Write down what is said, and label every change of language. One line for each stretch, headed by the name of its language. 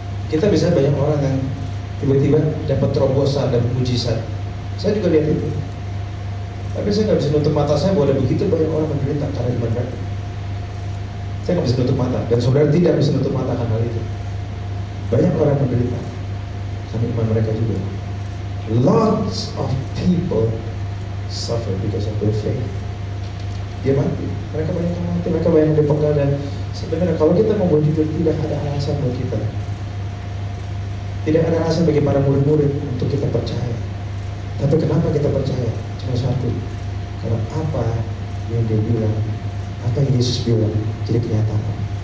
Indonesian: Kita bisa banyak orang yang tiba-tiba dapat terobosan dan mujizat. Saya juga lihat itu. Tapi saya nggak bisa nutup mata saya bahwa ada begitu banyak orang menderita karena iman mereka. Saya nggak bisa nutup mata, dan saudara tidak bisa nutup mata akan hal itu. Banyak orang menderita karena iman mereka juga.
English: Lots of people suffer because of their faith.
Indonesian: Dia mati, mereka banyak yang mati, mereka banyak yang dipenggal. Dan sebenarnya kalau kita mau jujur, tidak ada alasan buat kita. Tidak ada alasan bagi para murid-murid untuk kita percaya. Tapi kenapa kita percaya? Cuma satu, karena apa yang dia bilang, apa yang Yesus bilang jadi kenyataan.